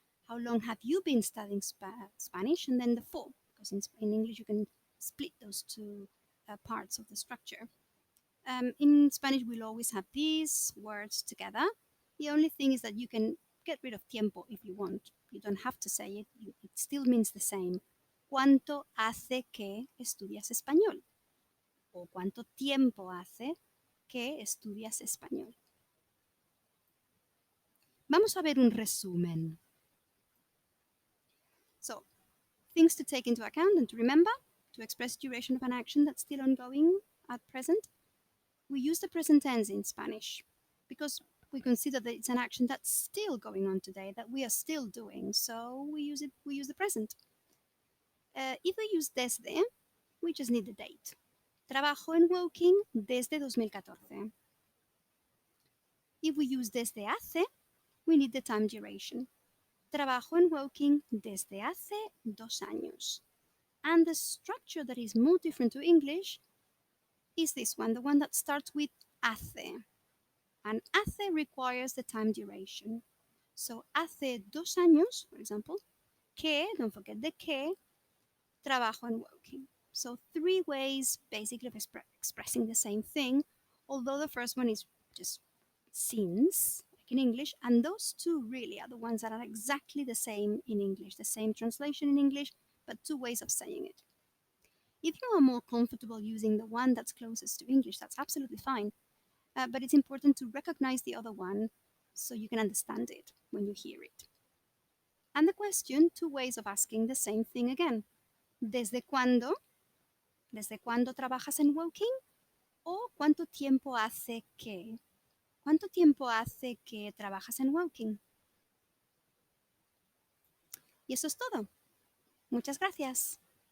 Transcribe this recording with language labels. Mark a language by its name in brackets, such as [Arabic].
[English] How long have you been studying Spanish? And then the for, because in English you can split those two parts of the structure. In Spanish, we'll always have these words together. The only thing is that you can get rid of tiempo if you want. You don't have to say it. It still means the same. [Spanish] ¿Cuánto hace que estudias español? O ¿cuánto tiempo hace que estudias español? Vamos a ver un resumen. [English] So, things to take into account and to remember to express duration of an action that's still ongoing at present. We use the present tense in Spanish because we consider that it's an action that's still going on today, that we are still doing. So we use the present. If we use desde, we just need the date. [Spanish] Trabajo en Woking desde 2014. [English] If we use desde hace, we need the time duration. [Spanish] Trabajo en Woking desde hace 2 años. [English] And the structure that is more different to English is this one, the one that starts with hace. And hace requires the time duration. So [Spanish] hace 2 años, [English] for example, que, don't forget the que, [Spanish] trabajo en Woking. [English] So 3 ways basically of expressing the same thing, although the first one is just since, like in English, and those two really are the ones that are exactly the same in English, the same translation in English, but 2 ways of saying it. If you are more comfortable using the one that's closest to English, that's absolutely fine. But it's important to recognize the other one so you can understand it when you hear it. And the question, 2 ways of asking the same thing again. [Spanish] ¿Desde cuándo? ¿Desde cuándo trabajas en Woking? ¿O cuánto tiempo hace que? ¿Cuánto tiempo hace que trabajas en Woking? Y eso es todo. Muchas gracias.